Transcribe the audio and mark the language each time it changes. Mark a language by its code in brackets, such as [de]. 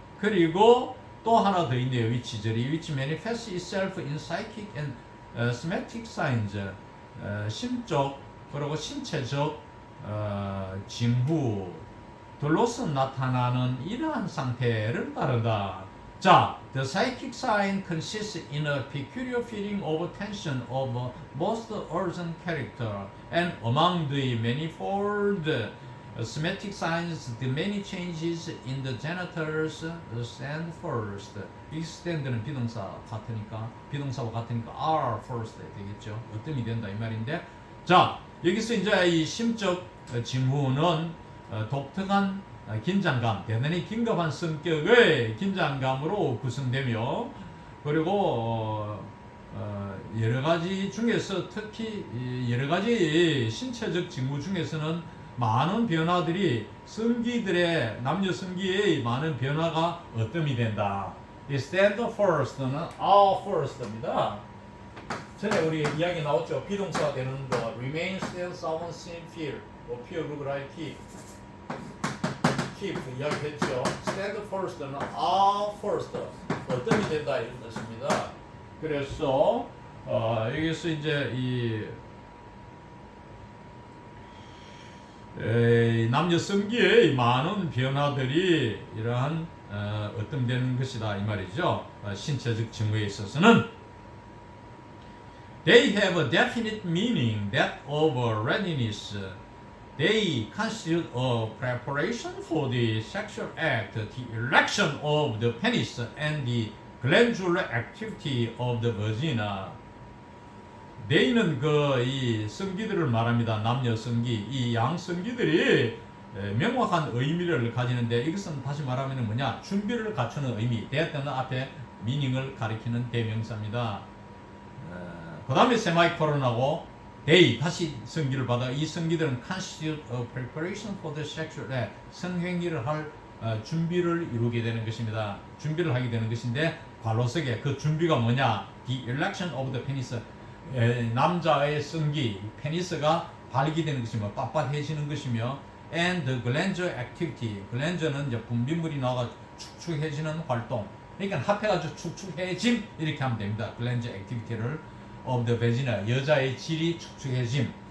[ko] 그리고 또 하나 더 있네요. [en] 위치절이 which manifests itself in psychic and somatic signs. [ko] 심적 그리고 신체적 징후들로서 나타나는 이러한 상태를 말한다. [en] 자, the psychic sign consists in a peculiar feeling of tension of most urgent character, and among the manifold somatic signs, the many changes in the genitals stand first. [ko] 이 stand는 비동사와 같으니까 are first 되겠죠. 어뜸이 된다 이 말인데, 자 여기서 이제 이 심적 징후는 독특한 긴장감, 대단히 긴급한 성격의 긴장감으로 구성되며, 그리고 여러 가지 중에서 특히 여러 가지 신체적 징후 중에서는 많은 변화들이 성기들의 남녀 성기의 많은 변화가 어뜸이 된다. 이 stand first는 are first입니다. 전에 우리 이야기 나왔죠. 비동사가 되는 거 remain, stand, sound, seem, feel, appear, look, like, keep 이야기했죠. stand first는 are first 어뜸이 된다 이런 뜻입니다. 그래서 여기서 이제 이 남녀 성기의 많은 변화들이 이러한 어뜸되는 것이다 이 말이죠. 신체적 징후에 있어서는 [en] they have a definite meaning, that of readiness. They constitute a preparation for the sexual act, the erection of the penis, and the glandular activity of the vagina. [ko] They는 이 성기들을 말합니다. 남녀 성기, 이 양 성기들이 명확한 의미를 가지는데, 이것은 다시 말하면 뭐냐? 준비를 갖추는 의미. 대때는 앞에 미닝을 가리키는 대명사입니다. 그 다음에 세마이콜론하고 they 다시 성기를 받아. 이 성기들은 [en] constitute a preparation for the sexual act, [ko] 성행위를 할 준비를 이루게 되는 것입니다. 준비를 하게 되는 것인데, 괄호 속에 그 준비가 뭐냐? [en] The erection of the penis. [ko] 남자의 성기, 페니스가 발기되는 것이며 빳빳해지는 것이며, [en] and the glandular activity, [ko] glandular는 이제 분비물이 나와 축축해지는 활동. 그러니까 합해가지고 축축해짐 이렇게 하면 됩니다. [en] glandular activity를 of the vagina, [ko] 여자의 질이 축축해짐.